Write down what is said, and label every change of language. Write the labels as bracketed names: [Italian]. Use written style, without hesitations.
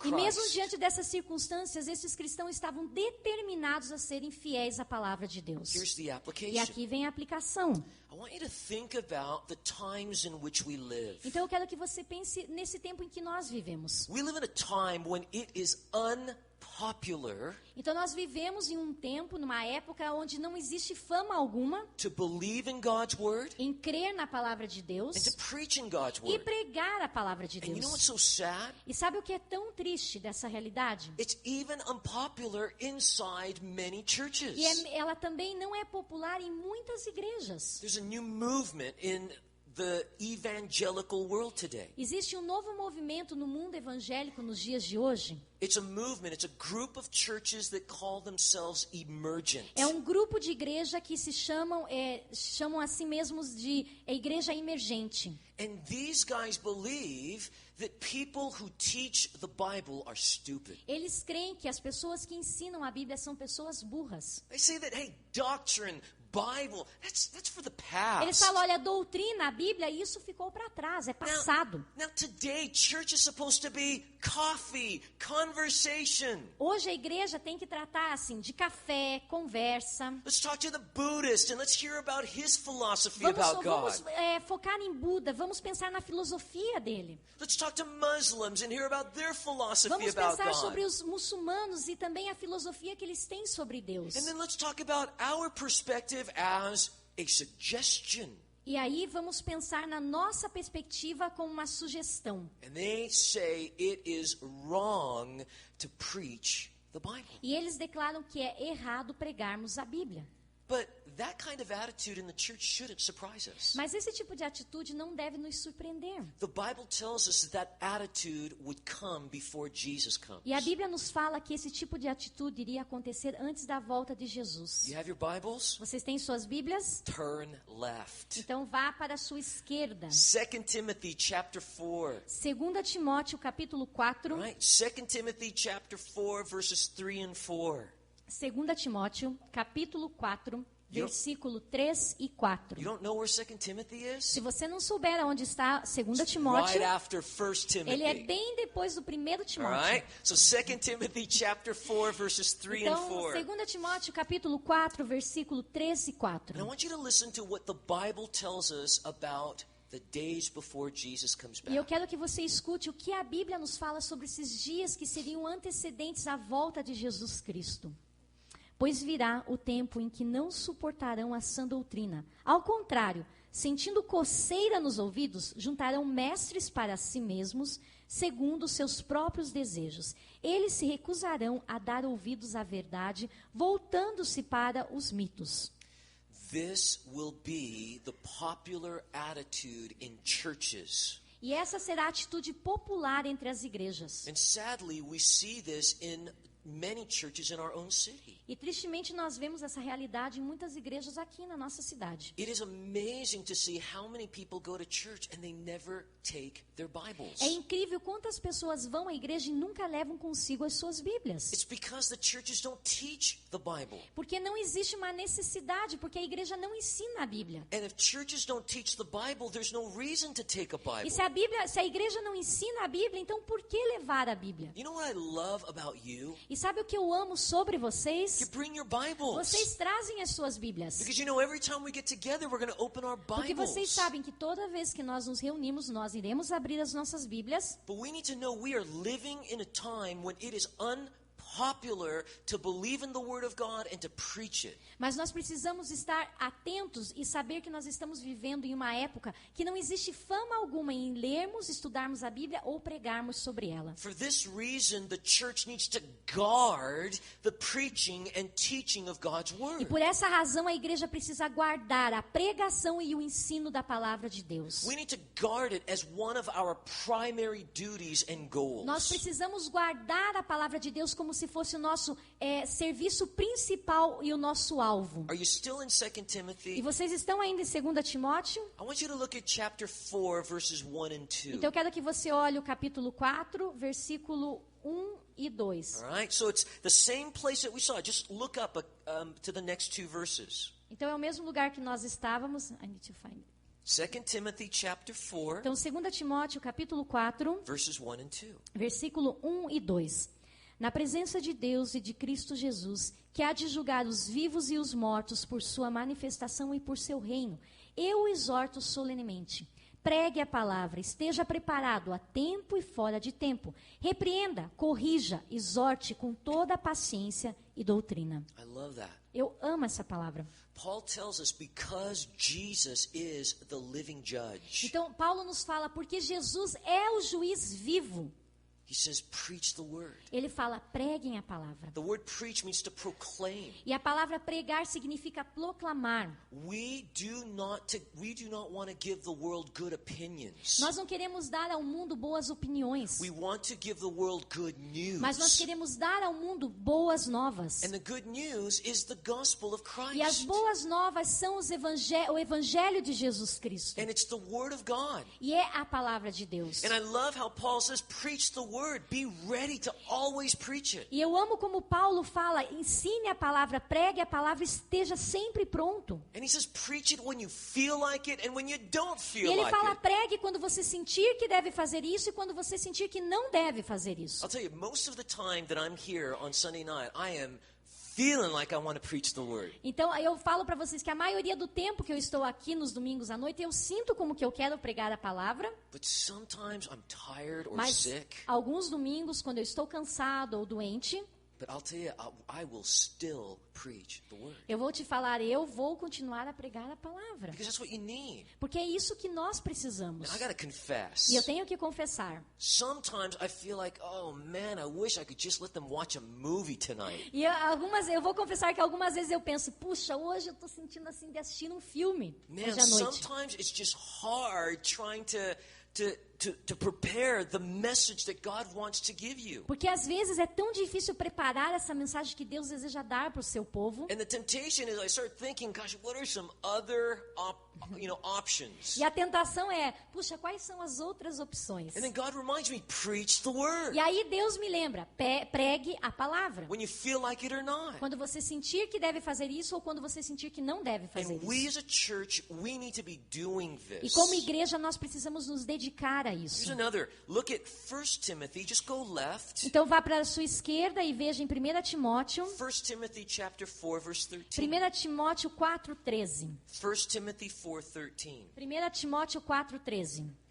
[Portuguese] E mesmo [English] Christ. [Portuguese] diante dessas circunstâncias, esses cristãos estavam determinados a serem fiéis à palavra de Deus. [English] Here's the [Portuguese] E [English] application. [Portuguese] aqui vem a aplicação. [English] I want you to think about the times in which we live. [Portuguese] Então eu quero que você pense nesse tempo em que nós vivemos. [English] We live in a time when it is unpopular [Portuguese] Então nós vivemos em um tempo, numa época onde não existe fama alguma [English] to believe in God's word [Portuguese] em crer na palavra de Deus [English] and to preach in God's [Portuguese] e [English] word. [Portuguese] pregar a palavra de [English] And you know what's [Portuguese] Deus. [English] so sad? [Portuguese] E sabe o que é tão triste dessa realidade? [English] It's even unpopular inside many churches. [Portuguese] E ela também não é popular em muitas igrejas. [English] There's a new movement in the evangelical world today. [Portuguese] Existe um novo movimento no mundo evangélico nos dias de hoje. [English] It's a movement, it's a group of churches that call themselves emergent. [Portuguese] É um grupo de igreja que se chamam a si mesmos de igreja emergente. [English] And these guys believe that people who teach the Bible are stupid. [Portuguese] Eles creem que as pessoas que ensinam a Bíblia são pessoas burras. [English] They say that, hey, doctrine, Bible, that's for the past. [Portuguese] Eles falam, olha, a doutrina, a Bíblia, isso ficou para trás, é passado. [English] Now today, church is supposed to be coffee, conversation. [Portuguese] Hoje a igreja tem que tratar assim de café, conversa. [English] Let's talk to the Buddhist and let's hear about his philosophy about God. [Portuguese] Vamos focar em Buda, vamos pensar na filosofia dele. [English] Let's talk to Muslims and hear about their philosophy [Portuguese] Vamos [English] about [Portuguese] pensar [English] God. [Portuguese] sobre os muçulmanos e também a filosofia que eles têm sobre Deus. [English] And then let's talk about our perspective as a suggestion. [Portuguese] E aí vamos pensar na nossa perspectiva como uma sugestão. [English] And they say it is wrong to preach the Bible. [Portuguese] E eles declaram que é errado pregarmos a Bíblia. [English] But that kind of attitude in the church shouldn't surprise us. [Portuguese] Mas esse tipo de atitude não deve nos surpreender. [English] The Bible tells us that attitude would come before Jesus comes. [Portuguese] E a Bíblia nos fala que esse tipo de atitude iria acontecer antes da volta de Jesus. [English] You have your Bibles? [Portuguese] Vocês têm suas Bíblias? [English] Turn left. [Portuguese] Então vá para a sua esquerda. [English] 2 Timothy chapter 4. [Portuguese] 2 Timóteo capítulo 4. [English] Right? 2 Timothy chapter 4 verses 3 and 4. [Portuguese] 2 Timóteo capítulo 4, versículo 3 e 4. [English] You don't know where 2 Timothy is? [Portuguese] Se você não souber onde está 2 Timóteo, [English] Right after 1 Timothy. [Portuguese] ele é bem depois do 1 [English] All [Portuguese] Timóteo. [English] right? So 2 Timothy chapter 4 verses 3 and [Portuguese] Então, [English] 4. [Portuguese] 2 Timóteo, capítulo 4, versículo 3 e 4. [English] And I want you to listen to what the Bible tells us about the days before Jesus comes [Portuguese] E eu [English] back. [Portuguese] quero que você escute o que a Bíblia nos fala sobre esses dias que seriam antecedentes à volta de Jesus Cristo. Pois virá o tempo em que não suportarão a sã doutrina. Ao contrário, sentindo coceira nos ouvidos, juntarão mestres para si mesmos, segundo seus próprios desejos. Eles se recusarão a dar ouvidos à verdade, voltando-se para os mitos. [English] This will be the popular attitude in churches. [Portuguese] E essa será a atitude popular entre as igrejas. [English] And sadly, we see this in many churches in our own city. [Portuguese] E tristemente nós vemos essa realidade em muitas igrejas aqui na nossa cidade. [English] It is amazing to see how many people go to church and they never take their Bibles. [Portuguese] É incrível quantas pessoas vão à igreja e nunca levam consigo as suas Bíblias. [English] It's because the churches don't teach the Bible. [Portuguese] Porque não existe uma necessidade, porque a igreja não ensina a Bíblia. [English] And if churches don't teach the Bible, there's no reason to take a Bible. [Portuguese] E se a igreja não ensina a Bíblia, então por que levar a Bíblia? [English] You know what I love about you? [Portuguese] E sabe o que eu amo sobre vocês? [English] You bring your Bibles. [Portuguese] Vocês trazem as suas Bíblias. [English] Because you know, every time we get together, we're going to open our [Portuguese] Porque [English] Bibles. [Portuguese] vocês sabem que toda vez que nós nos reunimos, nós iremos abrir as nossas Bíblias. [English] But we need to know we are living in a time when it is unpopular to believe in the Word of God and to preach it. [Portuguese] Mas nós precisamos estar atentos e saber que nós estamos vivendo em uma época que não existe fama alguma em lermos, estudarmos a Bíblia ou pregarmos sobre ela. [English] For this reason, the church needs to guard the preaching and teaching of God's [Portuguese] E [English] Word. [Portuguese] por essa razão a igreja precisa guardar a pregação e o ensino da palavra de Deus. [English] We need to guard it as one of our primary duties and goals. [Portuguese] Nós precisamos guardar a palavra de Deus como se fosse o nosso serviço principal e o nosso alvo. [English] Are you still in 2 [Portuguese] E [English] Timothy? [Portuguese] vocês estão ainda em 2 Timóteo? [English] I want you to look at chapter 4, verses 1 and 2. [Portuguese] Então eu quero que você olhe o capítulo 4, versículo 1 e 2. [English] All right, so it's the same place that we saw. Just look up to the next two verses. [Portuguese] Então é o mesmo lugar que nós estávamos. [English] I need to find it. 2 Timothy chapter 4, [Portuguese] Então 2 Timóteo, capítulo 4, [English] verses 1 and 2. [Portuguese] versículo 1 e 2. Na presença de Deus e de Cristo Jesus, que há de julgar os vivos e os mortos por sua manifestação e por seu reino, eu o exorto solenemente. Pregue a palavra, esteja preparado a tempo e fora de tempo. Repreenda, corrija, exorte com toda a paciência e doutrina. [English] I love that. [Portuguese] Eu amo essa palavra. [English] Paul tells us because Jesus is the living judge. [Portuguese] Então, Paulo nos fala porque Jesus é o juiz vivo. [English] He says, preach the word. [Portuguese] Ele fala, preguem a palavra. [English] The word preach means to proclaim. [Portuguese] E a palavra pregar significa proclamar. [English] We do not want to give the world good opinions. [Portuguese] Nós não queremos dar ao mundo boas opiniões, [English] We want to give the world good news. [Portuguese] mas nós queremos dar ao mundo boas novas. [English] And the good news is the gospel of Christ. [Portuguese] E as boas novas são o evangelho de Jesus Cristo. [English] And it's the word of God. [Portuguese] E é a palavra de Deus. [English] And I love how Paul says, preach the word. Be ready to always preach it. [Portuguese] E eu amo como Paulo fala, ensine a palavra, pregue a palavra, esteja sempre pronto. [English] And he says, preach it when you feel like it and when you don't [Portuguese] E [English] feel [Portuguese] ele [English] like [Portuguese] fala, [English] it. [Portuguese] pregue quando você sentir que deve fazer isso e quando você sentir que não deve fazer isso. [English] I'll tell you, most of the time that I'm here on Sunday night, I am feeling like I want to preach the word. [Portuguese] Então, eu falo para vocês que a maioria do tempo que eu estou aqui nos domingos à noite, eu sinto como que eu quero pregar a palavra, [English] But sometimes I'm tired or [Portuguese] mas [English] sick. [Portuguese] alguns domingos, quando eu estou cansado ou doente, [English] But I'll tell you, I will still preach the word. [Portuguese] eu vou te falar, eu vou continuar a pregar a palavra. [English] Because that's what you need. [Portuguese] Porque é isso que nós precisamos. [English] And I gotta confess. [Portuguese] E eu tenho que confessar. [English] Sometimes I feel like, oh man, I wish I could just let them watch a movie tonight. [Portuguese] E eu vou confessar que algumas vezes eu penso, puxa, hoje eu estou sentindo assim de assistir um filme [English] Man, [Portuguese] hoje à noite. [English] sometimes it's just hard trying to prepare the message that God wants to give you. [Portuguese] Porque às vezes é tão difícil preparar essa mensagem que Deus deseja dar para o seu povo. [English] And the temptation is I start thinking, gosh, what are some other options. [Portuguese] E a tentação é, puxa, quais são as outras opções? [English] And then God reminds me, preach the word. [Portuguese] E aí Deus me lembra, pregue a palavra. [English] When you feel like it or not. [Portuguese] Quando você sentir que deve fazer isso ou quando você sentir que não deve fazer [English] And we [Portuguese] isso. [English] as a church, we need to be doing [Portuguese] E [English] this. [Portuguese] como igreja nós precisamos nos dedicar a [English] Here's [Portuguese] isso. [English] another. Look at 1 Timothy. Just go left. [Portuguese] Então vá para a sua esquerda e veja em 1 Timóteo, [English] 1 Timothy chapter 4, verse 13. [Portuguese] 1 Timóteo 4:13. [English] 1 Timothy 4:13. [Portuguese] 1 Timóteo 4:13.